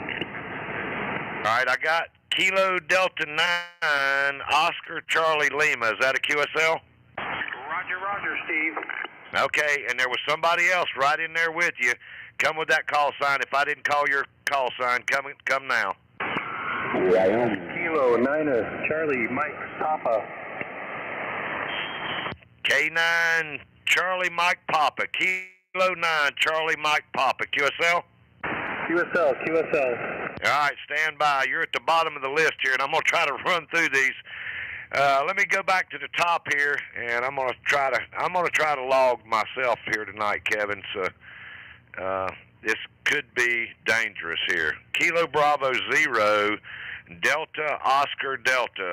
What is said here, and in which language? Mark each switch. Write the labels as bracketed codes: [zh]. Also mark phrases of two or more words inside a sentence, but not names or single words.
[en] All right, I got Kilo Delta 9, Oscar Charlie Lima. Is that a QSL? Roger, Steve. Okay, and there was somebody else right in there with you. Come with that call sign. If I didn't call your call sign, come now. Here I am. Kilo 9, Charlie Mike Papa. K9, Charlie Mike Papa. Kilo 9, Charlie Mike Papa. QSL? QSL. All right, stand by. You're at the bottom of the list here, and I'm going to try to run through these. Let me go back to the top here, and I'm going to try to log myself here tonight, Kevin. So this could be dangerous here. Kilo Bravo 0, Delta Oscar Delta.